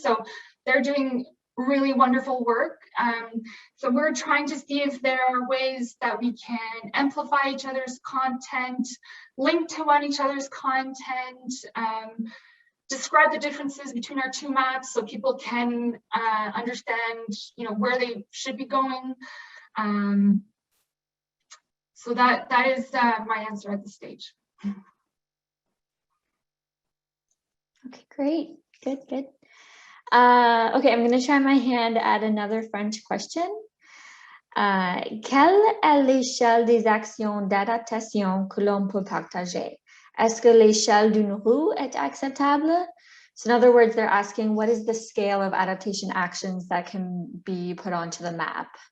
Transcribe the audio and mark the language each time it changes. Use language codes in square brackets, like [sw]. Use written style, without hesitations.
[en] So they're doing really wonderful work. So we're trying to see if there are ways that we can amplify each other's content, link to on each other's content, describe the differences between our two maps so people can understand, you know, where they should be going. So that is my answer at this stage. Okay, great. Good, good. Okay, I'm going to try my hand at another French question. [fr] Quelle est l'échelle des actions d'adaptation que l'on peut partager? Est-ce que l'échelle d'une roue est acceptable? [en] So in other words, they're asking, what is the scale of adaptation actions that can be put onto the map?